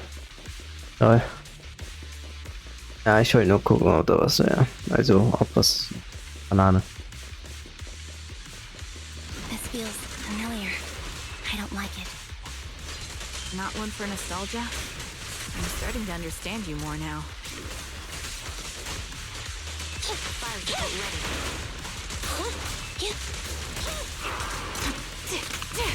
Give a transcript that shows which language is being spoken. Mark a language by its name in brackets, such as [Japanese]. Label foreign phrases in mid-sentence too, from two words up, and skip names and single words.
[German] Ja. Ja, ich wollte nur gucken, ob da was, ja. Also, ob was. Banane. [English] This feels familiar. I don't like it. Not one for nostalgia? I'm starting to understand you more now. Fire support ready.